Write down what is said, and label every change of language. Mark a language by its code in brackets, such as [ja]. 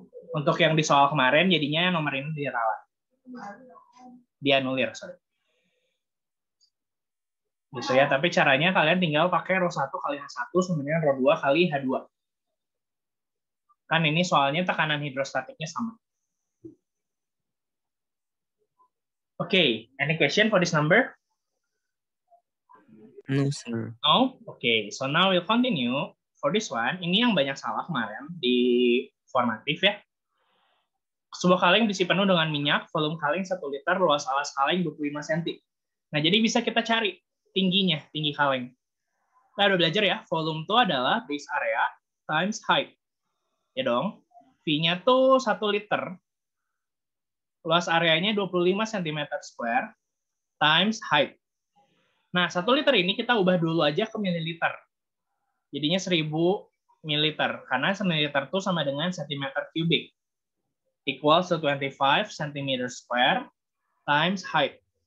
[id] Untuk yang di soal kemarin, jadinya nomor ini dirawat. Dianulir, sorry. Gitu ya, tapi caranya kalian tinggal pakai rho 1 kali H1 sama dengan rho 2 kali H2. Kan ini soalnya tekanan hidrostatiknya sama. [en] Okay, any question for this number? No, sir. No? Okay, so now we'll continue. For this one, [id] ini yang banyak salah kemarin di formatif ya. Sebuah kaleng diisi penuh dengan minyak, volume kaleng 1 liter, luas alas kaleng 25 cm. Nah, jadi bisa kita cari tingginya, tinggi kaleng. Kita udah belajar ya, volume itu adalah [en] base area times height. [id] Ya dong, V-nya tuh 1 liter, luas areanya 25 cm2 [en] times height. [id] Nah, 1 liter ini kita ubah dulu aja ke mililiter. Jadinya 1000 mililiter, karena 1 liter itu sama dengan centimeter kubik. [en] Equals to 25 cm2 times height.